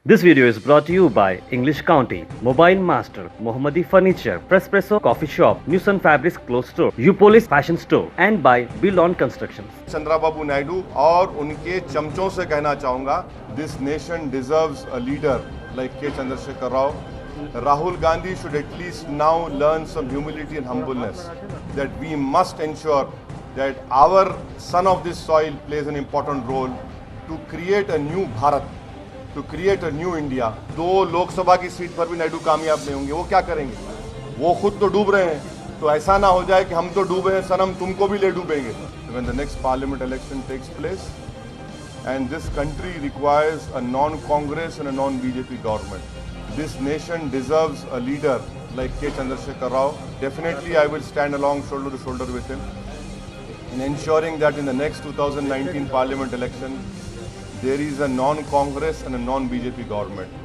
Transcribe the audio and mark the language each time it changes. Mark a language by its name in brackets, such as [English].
[English] This video is brought to you by English County, Mobile Master, Mohammadi Furniture, Prespresso Coffee Shop, Newson Fabrics Clothes Store, Upolis Fashion Store and by Build On Constructions. [Hindi] Chandrababu Naidu और उनके चमचों से कहना चाहूँगा, [English] This nation deserves a leader like K. Chandrasekhar Rao. Rahul Gandhi should at least now learn some humility and humbleness, that we must ensure that our son of this soil plays an important role to create a new Bharat, to create a new India. [Hindi] दो लोकसभा की seat पर भी नायडू कामयाब नहीं होंगे, वो क्या करेंगे? वो खुद तो डूब रहे हैं, तो ऐसा ना हो जाए कि हम तो डूबे हैं सनम, तुमको भी ले डूबेंगे. [English] When the next parliament election takes place, and this country requires a non-Congress and a non-BJP government. This nation deserves a leader like K. Chandrasekhar Rao. Definitely I will stand along shoulder to shoulder with him in ensuring that in the next 2019 parliament election, there is a non-Congress and a non-BJP government.